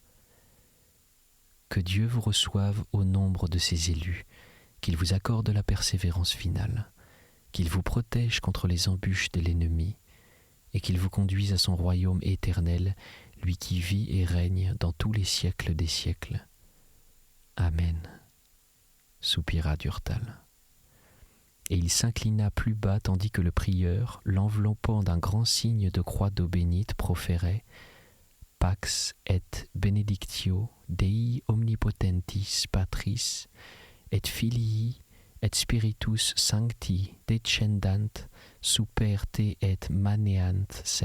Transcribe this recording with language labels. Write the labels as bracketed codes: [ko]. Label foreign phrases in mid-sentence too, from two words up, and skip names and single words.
[fr] Que Dieu vous reçoive au nombre de ses élus, qu'il vous accorde la persévérance finale, qu'il vous protège contre les embûches de l'ennemi, et qu'il vous conduise à son royaume éternel, lui qui vit et règne dans tous les siècles des siècles. Amen, soupira Durtal. Et il s'inclina plus bas tandis que le prieur, l'enveloppant d'un grand signe de croix d'eau bénite, [la] proférait « Pax et benedictio Dei omnipotentis Patris et Filii et Spiritus Sancti descendant super te et maneant semper.